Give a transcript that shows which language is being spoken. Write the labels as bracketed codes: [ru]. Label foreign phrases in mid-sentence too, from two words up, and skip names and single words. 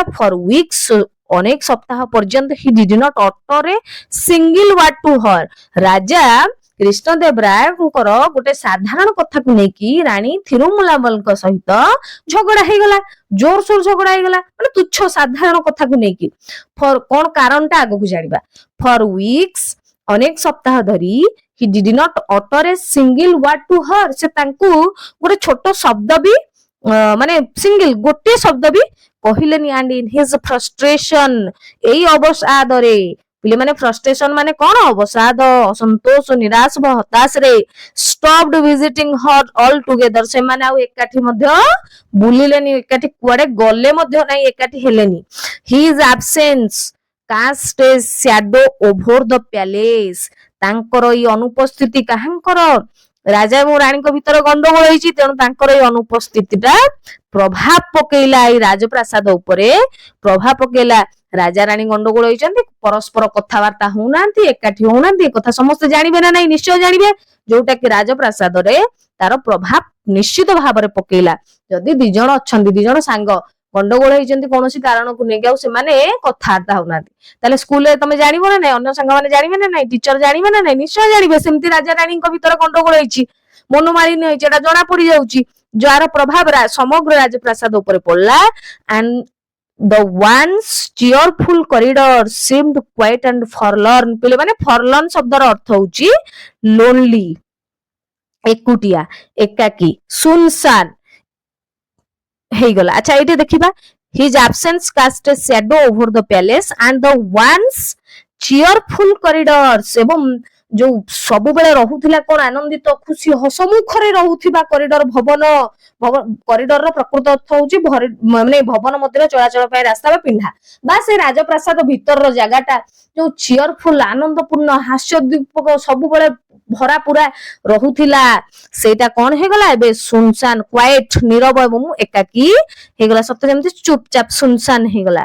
[en] For weeks, [or] ଅନେକ ସପ୍ତାହ ପର୍ଯ୍ୟନ୍ତ [en] he did not utter a single word to her, [or] ରାଜା କୃଷ୍ଣଦେବ ରାୟଙ୍କର ଗୋଟେ ସାଧାରଣ କଥାକୁ ନେଇକି ରାଣୀ ଥିରୁମଲାବଲଙ୍କ ସହିତ ଝଗଡା ହେଇଗଲା, ଜୋରସୋର ଝଗଡା ହେଇଗଲା, ମାନେ ତୁଚ୍ଛ ସାଧାରଣ କଥାକୁ ନେଇକି। ଫର କଣ କାରଣଟା ଆଗକୁ ଜାଣିବା। [en] For weeks, [or] ଅନେକ ସପ୍ତାହ ଧରି [en] he did not utter a single word to her, [or] ସେ ତାଙ୍କୁ ଗୋଟେ ଛୋଟ ଶବ୍ଦ ବି ମାନେ ସିଙ୍ଗଲ ଗୋଟିଏ ଶବ୍ଦ ବି କହିଲେନି। [en] and in his frustration, [or] ଏଇ ଅବସାଦରେ, ପିଲାମାନେ frustration ମାନେ କଣ? ଅବସାଦ, ଅସନ୍ତୋଷ, ନିରାଶ, ହତାଶରେ [en] stopped visiting her altogether, [or] ସେମାନେ ଆଉ ଏକାଠି ମଧ୍ୟ ବୁଲିଲେନି, ଏକାଠି କୁଆଡେ ଗଲେ ମଧ୍ୟ ନାହିଁ, ଏକାଠି ହେଲେନି। [en] his absence cast a shadow over the palace, [or] ତାଙ୍କର ଏଇ ଅନୁପସ୍ଥିତି, କାହାଙ୍କର? ରାଜା ଏବଂ ରାଣୀଙ୍କ ଭିତରେ ଗଣ୍ଡଗୋଳ ହେଇଛି, ତେଣୁ ତାଙ୍କର ଏଇ ଅନୁପସ୍ଥିତିଟା ପ୍ରଭାବ ପକେଇଲା ଏଇ ରାଜପ୍ରାସାଦ ଉପରେ, ପ୍ରଭାବ ପକେଇଲା। ରାଜା ରାଣୀ ଗଣ୍ଡଗୋଳ ହେଇଛନ୍ତି, ପରସ୍ପର କଥାବାର୍ତ୍ତା ହଉନାହାନ୍ତି, ଏକାଠି ହଉନାହାନ୍ତି, ଏ କଥା ସମସ୍ତେ ଜାଣିବେ ନା ନାହିଁ? ନିଶ୍ଚୟ ଜାଣିବେ, ଯୋଉଟା କି ରାଜପ୍ରାସାଦରେ ତାର ପ୍ରଭାବ ନିଶ୍ଚିତ ଭାବରେ ପକେଇଲା। ଯଦି ଦି ଜଣ ଅଛନ୍ତି, ଦି ଜଣ ସାଙ୍ଗ ଗଣ୍ଡଗୋଳ ହେଇଛନ୍ତି କୌଣସି କାରଣକୁ ନେଇକି ଆଉ ସେମାନେ କଥାବାର୍ତ୍ତା ହଉନାହାନ୍ତି। ତାହେଲେ ସ୍କୁଲରେ ତମେ ଜାଣିବ ନା ନାଇଁ, ଅନ୍ୟ ସାଙ୍ଗମାନେ ଜାଣିବେ ନା ନାଇଁ, ଟିଚର ଜାଣିବେ ନା ନାଇଁ, ନିଶ୍ଚୟ ଜାଣିବେ ସେମିତି ରାଜା ରାଣୀଙ୍କ ଭିତରେ ଗଣ୍ଡଗୋଳ ହେଇଛି, ମନୋମାଳିନ୍ୟ ହେଇଛି, ଏଟା ଜଣା ପଡି ଯାଉଛି, ଯାହାର ପ୍ରଭାବ ସମଗ୍ର ରାଜପ୍ରାସାଦ ଉପରେ ପଡିଲା। [en] and the once cheerful corridor seemed quiet and forlorn। [or] ପିଲେ ମାନେ forlorn ଶବ୍ଦର ଅର୍ଥ ହଉଛି lonely, ଏକୁଟିଆ, ଏକାକୀ, ସୁନସାନ ହେଇଗଲା। ଆଚ୍ଛା ଏଇଠି ଦେଖିବା, [en] his absence cast a shadow over the palace and the once cheerful corridors। [or] ଏବଂ ଯୋଉ ସବୁବେଳେ ରହୁଥିଲା କଣ ଆନନ୍ଦିତ ଖୁସି ହସମୁଖରେ ରହୁଥିବା କରିଡର ଭବନ, କରିଡରର ପ୍ରକୃତ ଅର୍ଥ ହଉଛି ମାନେ ଭବନ ମଧ୍ୟରେ ଚଳାଚଳ ପାଇଁ ରାସ୍ତା ବା ପିଣ୍ଡା, ବା ସେ ରାଜପ୍ରାସାଦ ଭିତରର ଜାଗାଟା ଯୋଉ ଚିୟରଫୁଲ ଆନନ୍ଦପୂର୍ଣ୍ଣ ହାସ୍ୟୋଦ୍ଦୀପକ ସବୁବେଳେ ଭରା ପୁରା ରହୁଥିଲା, ସେଇଟା କଣ ହେଇଗଲା ଏବେ ସୁନସାନ, କ୍ୱାଇଟ, ନୀରବ ଏବଂ ଏକାକୀ ହେଇଗଲା, ସତ ଯେମିତି ଚୁପଚାପ ସୁନସାନ ହେଇଗଲା।